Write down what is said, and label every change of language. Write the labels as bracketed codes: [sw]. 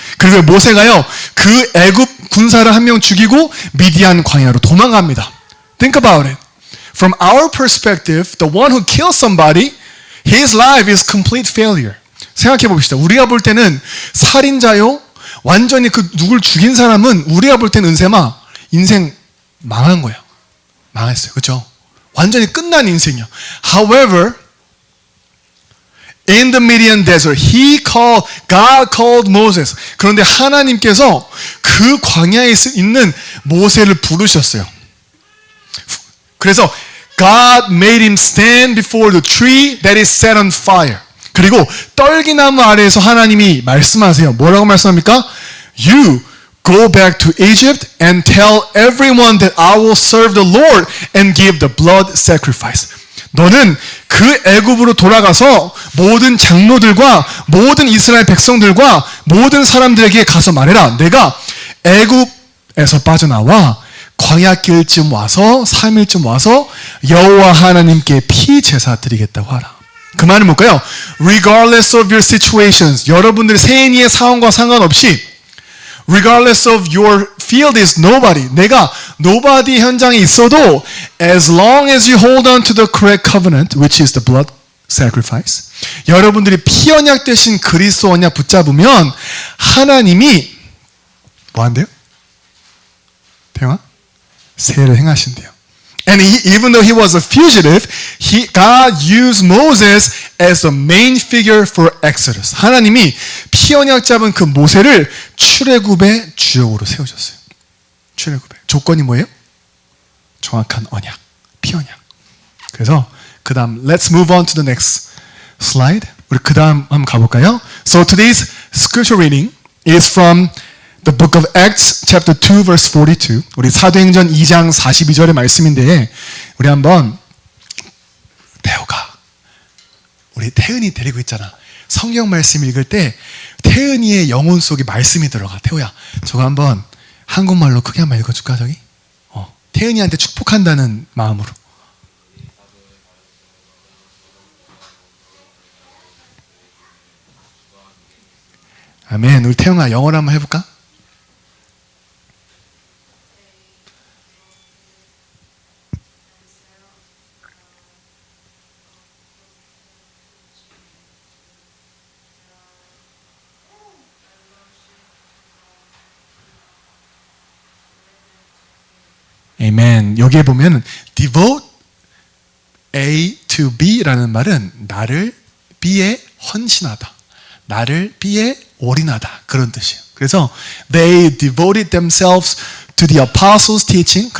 [ko] 그리고 모세가요, 그 애굽 군사를 한 명 죽이고 미디안 광야로 도망갑니다. [en] Think about it. From our perspective, the one who kills somebody, his life is complete failure. [ko] 생각해 봅시다. 우리가 볼 때는 살인자요, 완전히 그 누굴 죽인 사람은 우리가 볼 때는 은세마 인생 망한 거야. 망했어요. 그렇죠? 완전히 끝난 인생이야. [en] However, in the Midian desert, God called Moses. [ko] 그런데 하나님께서 그 광야에 있는 모세를 부르셨어요. 그래서 [en] God made him stand before the tree that is set on fire. [ko] 그리고 떨기나무 아래에서 하나님이 말씀하세요. 뭐라고 말씀합니까? [en] You go back to Egypt and tell everyone that I will serve the Lord and give the blood sacrifice. [ko] 너는 그 애굽으로 돌아가서 모든 장로들과 모든 이스라엘 백성들과 모든 사람들에게 가서 말해라. 내가 애굽에서 빠져나와 광야길쯤 와서 3일쯤 와서 여호와 하나님께 피 제사 드리겠다고 하라. 그 말은 뭘까요? [en] Regardless of your situations, [ko] 여러분들의 세인이의 상황과 상관없이 [en] regardless of your field is nobody. [ko] 내가 [en] nobody [ko] 현장에 있어도 [en] as long as you hold on to the correct covenant, which is the blood sacrifice. [ko] 여러분들이 피 언약 대신 그리스도 언약 붙잡으면 하나님이 뭐 한대요? 태영아? 세를 행하신대요. [en] And even though he was a fugitive, God used Moses as the main figure for Exodus. [ko] 하나님이 피 언약 잡은 그 모세를 출애굽의 주역으로 세우셨어요. 출애굽의 조건이 뭐예요? 정확한 언약, 피 언약. 그래서 그 다음 [en] let's move on to the next slide. [ko] 우리 그 다음 한번 가볼까요? [en] So today's scripture reading is from the book of Acts chapter 2 verse 42. [ko] 우리 사도행전 2장 42절의 말씀인데 우리 한번 태호가 우리 태은이 데리고 있잖아. 성경 말씀 읽을 때 태은이의 영혼 속에 말씀이 들어가. 태호야 저거 한번 한국말로 크게 한번 읽어줄까 저기? 태은이한테 축복한다는 마음으로. 아멘. 우리 태영아 영어로 한번 해볼까? 아멘. 여기에 보면 [en] devote A to B [ko] 라는 말은 나를 B에 헌신하다. 나를 B에 올인하다. 그런 뜻이에요. 그래서 [en] they devoted themselves to the apostles' teaching.